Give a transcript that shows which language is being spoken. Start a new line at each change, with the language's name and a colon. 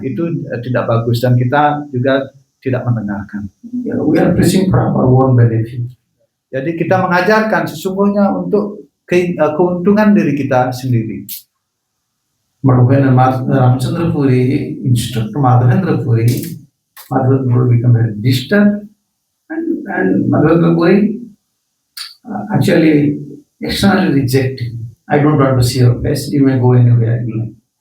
Indonesian: Itu tidak bagus dan kita juga tidak mendengarkan.
English: We are preaching for our own benefit.
Indonesian: Jadi kita mengajarkan sesungguhnya untuk keuntungan diri kita sendiri.
English: But when Ramachandra Puri instruct Madhavendra Puri, Madhavendra Puri become very distant, and Madhavendra Puri actually externally rejecting. I don't want to see your face. You may go anywhere you like.